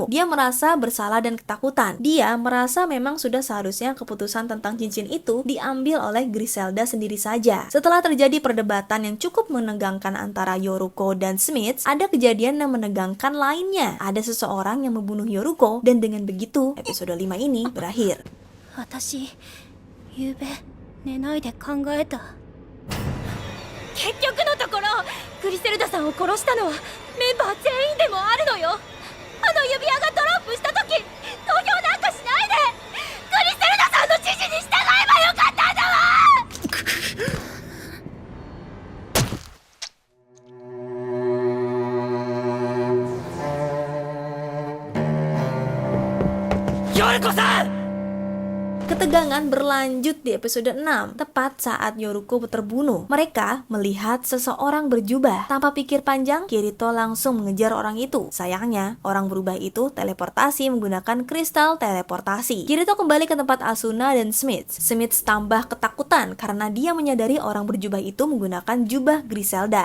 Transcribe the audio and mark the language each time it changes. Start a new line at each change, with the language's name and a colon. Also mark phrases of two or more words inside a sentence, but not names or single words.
Indonesian: Dia merasa bersalah dan ketakutan. Dia merasa memang sudah seharusnya keputusan tentang cincin itu diambil oleh Griselda sendiri saja. Setelah terjadi perdebatan yang cukup menegangkan antara Yoruko dan Smith, ada kejadian yang menegangkan lainnya. Ada seseorang yang membunuh Yoruko dan dengan begitu episode 5 ini berakhir.
Japanese: 私ゆうべ寝ないで考えた。結局のところグリセルダさんを殺したのはメンバー全員でもあるのよ。あの指輪がドロップした時投票なんかしないでグリセルダさんの指示に従えばよかったんだわ。 Yorikoさん!
Indonesian: Ketegangan berlanjut di episode 6, tepat saat Yoruko terbunuh. Mereka melihat seseorang berjubah. Tanpa pikir panjang, Kirito langsung mengejar orang itu. Sayangnya, orang berubah itu teleportasi menggunakan kristal teleportasi. Kirito kembali ke tempat Asuna dan Smith. Smith tambah ketakutan karena dia menyadari orang berjubah itu menggunakan jubah Griselda.